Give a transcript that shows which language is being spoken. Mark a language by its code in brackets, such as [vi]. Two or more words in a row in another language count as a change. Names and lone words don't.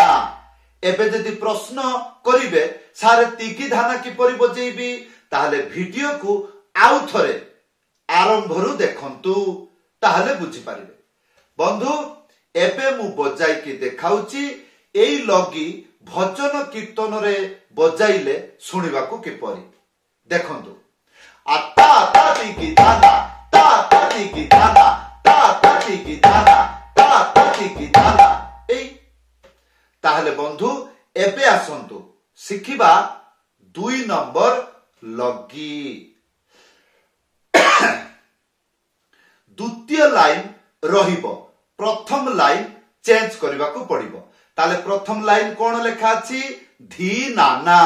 [or] ଏବେ ଯଦି ପ୍ରଶ୍ନ କରିବେ ସାରେ ତିଗି ଧାନା କିପରି ବଜେଇବି ତାହାଲେ ଭିଡିଓକୁ ଆଉ ଥରେ ଆରମ୍ଭରୁ ଦେଖନ୍ତୁ ତାହାଲେ ବୁଝି ପାରିବେ। ବନ୍ଧୁ ଏବେ ମୁଁ ବଜାଇ କି ଦେଖାଉଛି ଏଇ ଲାଗି ଭଜନ କୀର୍ତ୍ତନରେ ବଜାଇଲେ ଶୁଣିବାକୁ କିପରି ଦେଖନ୍ତୁ ଆତା ତା ତିଗି ଧାନା ତା ତା ତିଗି ଧାନା ତା ତା ତିଗି ଧାନା ତା ତା ତିଗି ଧାନା ଏଇ ତାହାଲେ ବନ୍ଧୁ ଏବେ ଆସନ୍ତୁ ଶିଖିବା 2 ନମ୍ବର ଲାଗି। ଦ୍ୱିତୀୟ ଲାଇନ ରହିବ ପ୍ରଥମ ଲାଇନ ଚେଞ୍ଜ କରିବାକୁ ପଡ଼ିବ ତାଲେ ପ୍ରଥମ ଲାଇନ କେଉଁ ଲେଖା ଅଛି ଧି ନାନା